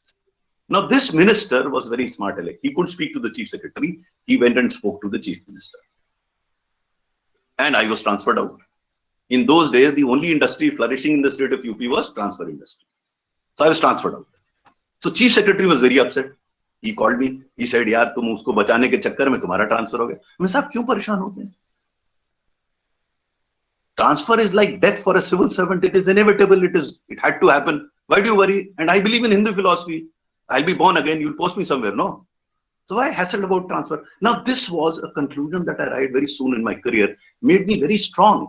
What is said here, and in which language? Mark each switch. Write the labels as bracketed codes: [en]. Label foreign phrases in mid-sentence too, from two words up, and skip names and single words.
[en] Now, this minister was very smart. He could speak to the chief secretary. He went and spoke to the chief minister. And I was transferred out. In those days, the only industry flourishing in the state of UP was transfer industry. So I was transferred out. So chief secretary was very upset. He called me. He said, [hi] "यार, तुम उसको बचाने के चक्कर में तुम्हारा transfer हो गया." [en] I said, [hi] "क्यों परेशान होते हैं? [en] Transfer is like death for a civil servant. It is inevitable. It had to happen. Why do you worry? And I believe in Hindu philosophy. I'll be born again. You'll post me somewhere. No." So I hassled about transfer. Now, this was a conclusion that I arrived very soon in my career, made me very strong.